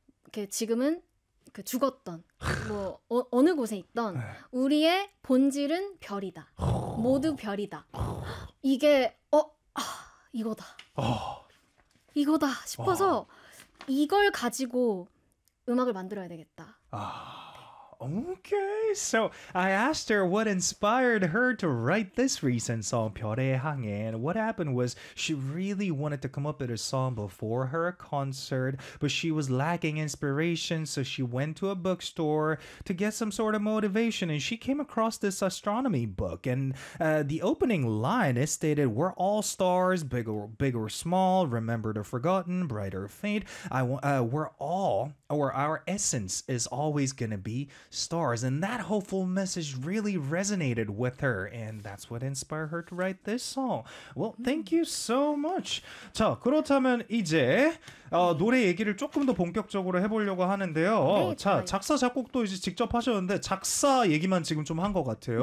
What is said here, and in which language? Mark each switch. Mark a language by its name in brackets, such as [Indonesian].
[Korean] 이렇게 지금은 그 죽었던 뭐 어느 곳에 있던 네. 우리의 본질은 별이다. 모두 별이다. 이게 이거다. 이거다 싶어서 와. 이걸 가지고 음악을 만들어야 되겠다. 오케이. [English] So I asked her what inspired her to write this recent song, 별의 항해. And what happened was she really wanted to come up with a song before her concert, but she was lacking inspiration, so she went to a bookstore to get some sort of motivation, and she came across this astronomy book. And the opening line, it stated, we're all stars, big or small, remembered or forgotten, bright or faint. Our essence is always going to be stars. And that hopeful message really resonated with her. And that's what inspired her to write this song. Well, thank you so much. [Korean] 자, 그렇다면 이제 노래 얘기를 조금 더 본격적으로 해보려고 하는데요. 네, 자, 작사, 작곡도 이제 직접 하셨는데 작사 얘기만 지금 좀 한 것 같아요.